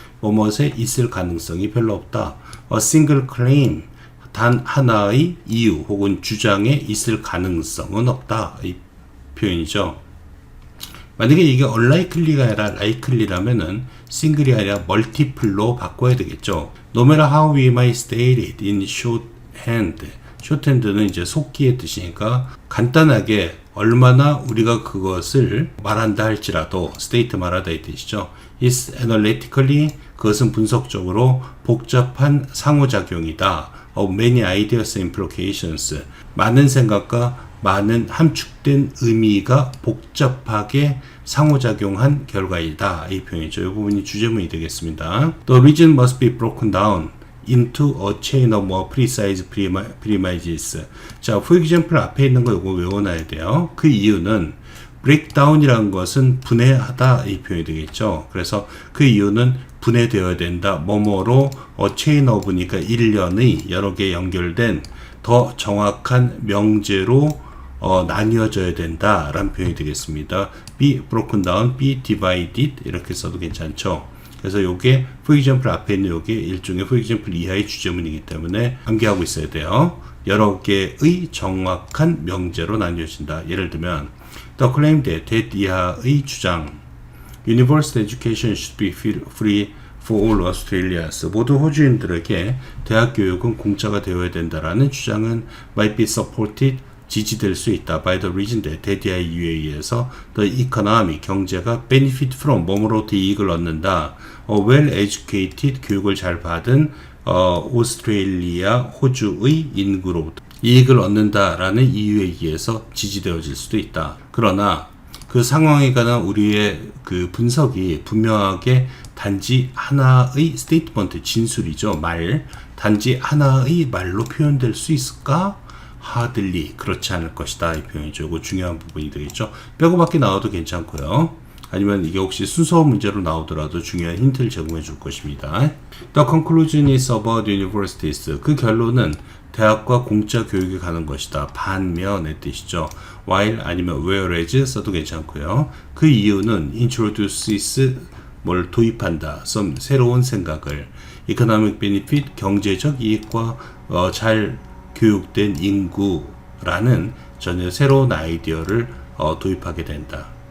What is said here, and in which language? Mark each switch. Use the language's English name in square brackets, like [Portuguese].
[Korean] 뭐뭐에 있을 가능성이 별로 없다. [English] a single claim [Korean] 단 하나의 이유 혹은 주장에 있을 가능성은 없다 이 표현이죠. 만약에 이게 unlikely가 아니라 likely라면은 single이 아니라 multiple로 바꿔야 되겠죠. [English] No matter how we might state it in shorthand. [Korean] shorthand는 이제 속기의 뜻이니까 간단하게 얼마나 우리가 그것을 말한다 할지라도 state 말하다 이 뜻이죠. [English] is analytically [Korean] 그것은 분석적으로 복잡한 상호작용이다. [English] of many ideas and implications. [Korean] 많은 생각과 많은 함축된 의미가 복잡하게 상호작용한 결과이다. 이 표현이죠. 이 부분이 주제문이 되겠습니다. [English] The reason must be broken down into a chain of more precise premises. [Korean] 자, for example 앞에 있는 거 이거 외워놔야 돼요. 그 이유는 breakdown이라는 것은 분해하다 이 표현이 되겠죠. 그래서 그 이유는 분해되어야 된다. 뭐뭐로 chain of니까 일련의 여러 개 연결된 더 정확한 명제로 나뉘어져야 된다 라는 표현이 되겠습니다. [English] be broken down, be divided [Korean] 이렇게 써도 괜찮죠. 그래서 요게 for example 앞에 있는 요게 일종의 for example 이하의 주제문이기 때문에 암기하고 있어야 돼요. 여러 개의 정확한 명제로 나뉘어진다. 예를 들면 [English] the claim that [Korean] 이하의 주장 [English] Universal education should be free for all Australians. [Korean] 모두 호주인들에게 대학 교육은 공짜가 되어야 된다라는 주장은 [English] might be supported [Korean] 지지될 수 있다. [English] by the reason that [Korean] 대디아의 이유에 의해서 [English] the economy [Korean] 경제가 [English] benefit from [Korean] 뭐뭐로부터 이익을 얻는다. [English] well educated [Korean] 교육을 잘 받은 오스트레일리아 호주의 인구로부터 이익을 얻는다라는 이유에 의해서 지지되어질 수도 있다. 그러나 그 상황에 관한 우리의 그 분석이 분명하게 단지 하나의 스테이트먼트 진술이죠. 단지 하나의 말로 표현될 수 있을까? hardly 그렇지 않을 것이다 이 표현이죠. 이거 중요한 부분이 되겠죠. 빼고 밖에 나와도 괜찮고요. 아니면 이게 혹시 순서 문제로 나오더라도 중요한 힌트를 제공해 줄 것입니다. [English] The conclusion is about universities. [Korean] 그 결론은 대학과 공짜 교육에 가는 것이다. 반면의 뜻이죠. while 아니면 whereas 써도 괜찮고요. 그 이유는 [English] introduces [Korean] 뭘 도입한다. some 새로운 생각을 [English] economic benefit [Korean] 경제적 이익과 잘 교육된 인구라는 전혀 새로운 아이디어를 도입하게 된다.